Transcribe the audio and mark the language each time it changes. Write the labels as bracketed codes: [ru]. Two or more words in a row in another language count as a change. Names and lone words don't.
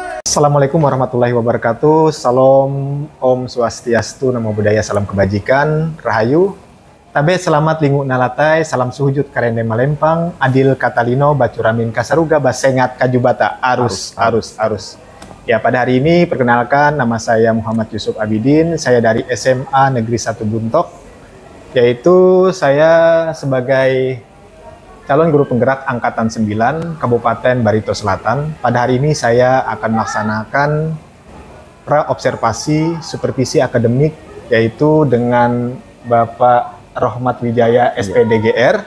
[ar] السلام عليكم ورحمة الله وبركاته. [id] Salam Om Swastiastu, [pi] Namo Buddhaya, [id] salam kebajikan, Rahayu. [nij] Tabe selamat linguk nalatai, salam suhujud karende malempang, [knx] adil katalino, bacuramin kasaruga, basengat kajubata, arus. [id] Ya, pada hari ini perkenalkan, nama saya Muhammad Yusuf Abidin, saya dari SMA Negeri 1 Buntok, yaitu saya sebagai calon guru penggerak Angkatan 9 Kabupaten Barito Selatan. Pada hari ini saya akan melaksanakan pra-observasi supervisi akademik, yaitu dengan Bapak Rohmat Wijaya SPDGR.